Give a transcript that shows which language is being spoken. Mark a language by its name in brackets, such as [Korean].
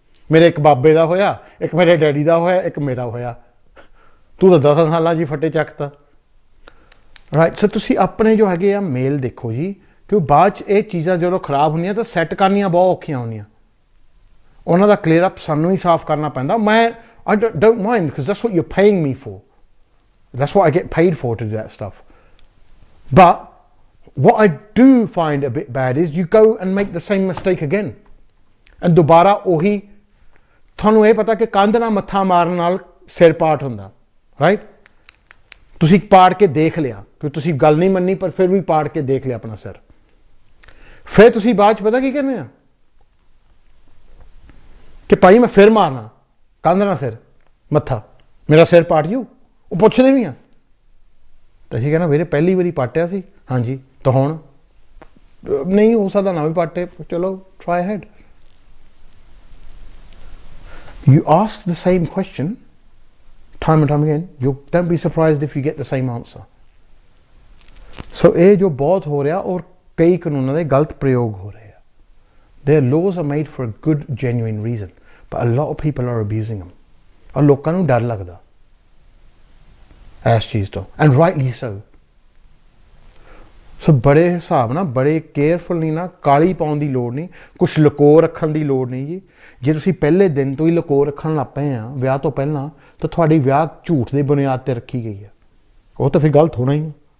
[Punjabi] ਮੇਰੇ ਇੱਕ ਬਾਬੇ ਦਾ ਹੋਇਆ, ਇੱਕ ਮੇਰੇ ਡੈਡੀ ਦਾ ਹੋਇਆ, ਇੱਕ ਮੇਰਾ ਹੋਇਆ। ਤੂੰ ਤਾਂ 10 ਸਾਲਾਂ 'ਚ ਹੀ ਫੱਟੇ ਚੱਕਤਾ। ਰਾਈਟ, ਸੋ ਤੁਸੀਂ ਆਪਣੇ ਜੋ ਹੈਗੇ ਆ ਮੇਲ ਦੇਖੋ ਜੀ, ਕਿਉਂ ਬਾਅਦ 'ਚ ਇਹ ਚੀਜ਼ਾਂ ਜਦੋਂ ਖਰਾਬ ਹੁੰਦੀਆਂ ਤਾਂ ਸੈੱਟ ਕਰਨੀਆਂ ਬਹੁਤ ਔਖੀਆਂ ਹੁੰਦੀਆਂ। ਉਹਨਾਂ ਦਾ ਕਲੀਅਰ ਅਪ ਸਾਨੂੰ ਹੀ ਸਾਫ਼ ਕਰਨਾ ਪੈਂਦਾ। [English] ਮੈਂ I don't mind, because that's what you're paying me for. That's what I get paid for, to do that stuff. But what I do find a bit bad is you go and make the same mistake again. And [Punjabi] ਦੁਬਾਰਾ ਉਹੀ, ਤੁਹਾਨੂੰ ਇਹ ਪਤਾ ਕਿ ਕੰਧ ਨਾਲ ਮੱਥਾ ਮਾਰਨ ਨਾਲ ਸਿਰ ਪਾਟ ਹੁੰਦਾ, ਰਾਈਟ? ਤੁਸੀਂ ਪਾੜ ਕੇ ਦੇਖ ਲਿਆ, ਕਿ ਤੁਸੀਂ ਗੱਲ ਨਹੀਂ ਮੰਨੀ, ਪਰ ਫਿਰ ਵੀ ਪਾੜ ਕੇ ਦੇਖ ਲਿਆ ਆਪਣਾ ਸਿਰ। ਫਿਰ ਤੁਸੀਂ ਬਾਅਦ 'ਚ ਪਤਾ ਕੀ ਕਹਿੰਦੇ ਆ ਕਿ ਭਾਈ ਮੈਂ ਫਿਰ ਮਾਰਨਾ ਕੰਧ ਨਾਲ ਸਿਰ ਮੱਥਾ, ਮੇਰਾ ਸਿਰ ਪਾਟ ਜੂ। ਉਹ ਪੁੱਛਦੇ ਵੀ ਆ ਤਾਂ ਅਸੀਂ ਕਹਿੰਦਾ ਵੀਰੇ ਪਹਿਲੀ ਵਾਰੀ ਪਾਟਿਆ ਸੀ, ਹਾਂਜੀ, ਤਾਂ ਹੁਣ ਨਹੀਂ ਹੋ ਸਕਦਾ ਨਾ ਵੀ ਪਾਟੇ, ਚਲੋ [English] try ahead। You ask the same question time and time again, you don't be surprised if you get the same answer। So [Punjabi] ਇਹ ਜੋ ਬਹੁਤ ਹੋ ਰਿਹਾ, ਔਰ ਕਈ ਕਾਨੂੰਨਾਂ ਦੇ ਗਲਤ ਪ੍ਰਯੋਗ ਹੋ ਰਹੇ ਆ, [English] Their laws are made for a good genuine reason, but a lot of people are abusing them. [Punjabi] और लोਕਾਂ ਨੂੰ डर लगदा ਇਸ ਚੀਜ਼ ਤੋਂ, [English] and rightly so. [Punjabi] ਸੋ ਬੜੇ ਹਿਸਾਬ ਨਾਲ ਬੜੇ ਕੇਅਰਫੁਲੀ ਨਾ ਕਾਲੀ ਪਾਉਣ ਦੀ ਲੋੜ ਨਹੀਂ, ਕੁਛ ਲੁਕੋ ਰੱਖਣ ਦੀ ਲੋੜ ਨਹੀਂ ਜੀ। ਜੇ ਤੁਸੀਂ ਪਹਿਲੇ ਦਿਨ ਤੋਂ ਹੀ ਲੁਕੋ ਰੱਖਣ ਲੱਗ ਪਏ ਆ ਵਿਆਹ ਤੋਂ ਪਹਿਲਾਂ, ਤਾਂ ਤੁਹਾਡੀ ਵਿਆਹ ਝੂਠ ਦੀ ਬੁਨਿਆਦ ਤੇ ਰੱਖੀ ਗਈ ਆ, ਉਹ ਤਾਂ ਫਿਰ ਗਲਤ ਹੋਣਾ ਹੀ।